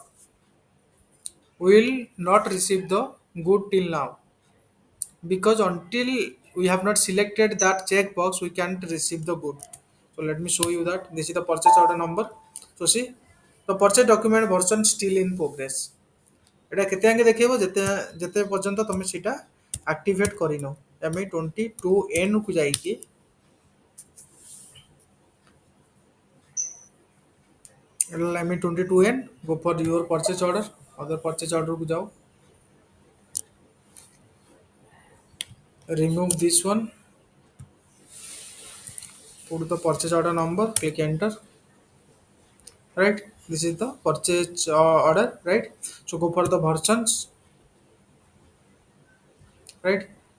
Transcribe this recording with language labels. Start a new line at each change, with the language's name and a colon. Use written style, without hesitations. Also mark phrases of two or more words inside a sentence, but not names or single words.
English: We will not receive the good till now, because until we have not selected that checkbox we can't receive the good. So let me show you that, this is the purchase order number. So see, the purchase document version still in progress.
Odia: এটা କେତେ ଆଙ୍କେ ଦେଖେଇବ, ଯେତେ ଯେତେ ପର୍ଯ୍ୟନ୍ତ ତମେ ସେଇଟା ଆକ୍ଟିଭେଟ୍ କରିନ। ଆମେ 22N କୁ ଯାଇକି ଆମେ
English: 22N go for your purchase order, other purchase order
Odia: କୁ ଯାओ,
English: remove this one, put the purchase order number, click enter, right? This is the purchase order, right? So go for the versions, right?